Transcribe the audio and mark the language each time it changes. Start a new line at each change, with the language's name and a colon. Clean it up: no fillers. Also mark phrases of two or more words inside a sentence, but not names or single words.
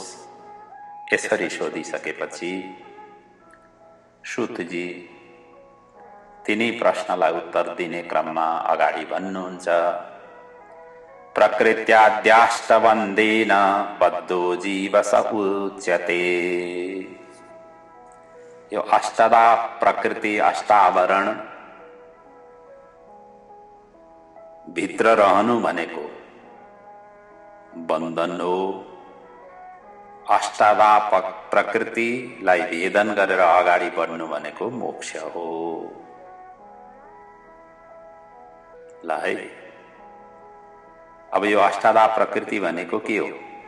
Nepali: यसरी सोधिसकेपछि सुतजी तिनी प्रश्नलाई उत्तर दिने क्रममा अगाडि भन्नुहुन्छ।
Sanskrit: प्रकृत्याद्याष्टबन्धेन बद्धो जीव स उच्यते।
Nepali: यो अष्टदा प्रकृति, अष्टावरण भित्र रहनु भनेको बन्धन हो। अष्टदा प्रकृतिलाई भेदन गरेर अगाडि बढ्नु भनेको मोक्ष हो। ल है, अब यो अष्टदा प्रकृति भनेको के हो?